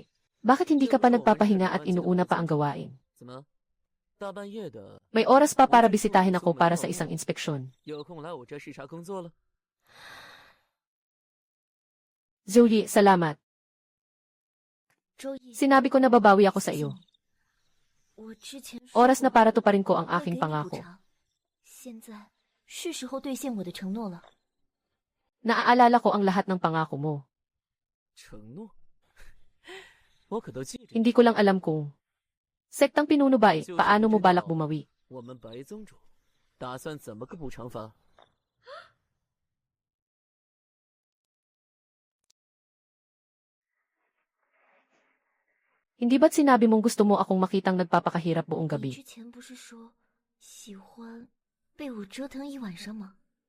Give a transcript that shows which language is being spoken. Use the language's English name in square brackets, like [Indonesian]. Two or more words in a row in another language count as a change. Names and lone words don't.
[Filipino] Bakit hindi ka pa nagpapahinga at inuuna pa ang gawain? [Chinese] 怎么？大半夜的， [Filipino] May oras pa para bisitahin ako para sa isang inspeksyon. [Chinese] 有空来我这视察工作了？ [Filipino] Zhuyi, salamat. [Chinese] 周易， [Filipino] Sinabi ko na babawi ako sa iyo. [Chinese] 我之前 [Filipino] Oras na para tuparin ko ang [Chinese] 会 [Filipino] aking [Chinese] 给你补 [Filipino] pangako. [Chinese] 偿，现在是时候兑现我的承诺了。 [Filipino] Naaalala ko ang lahat ng pangako mo. [Chinese] 承诺？我可都记着。 [Filipino] Hindi ko lang alam kung sektang pinuno bay, paano mo balak bumawi? [Chinese] 我们白宗主打算怎么个补偿法？ [Filipino] Hindi ba't sinabi mong gusto mo akong makitang nagpapakahirap buong [Chinese] 你 [Filipino] gabi? [Chinese] 之前不是说喜欢被我折腾一晚上吗？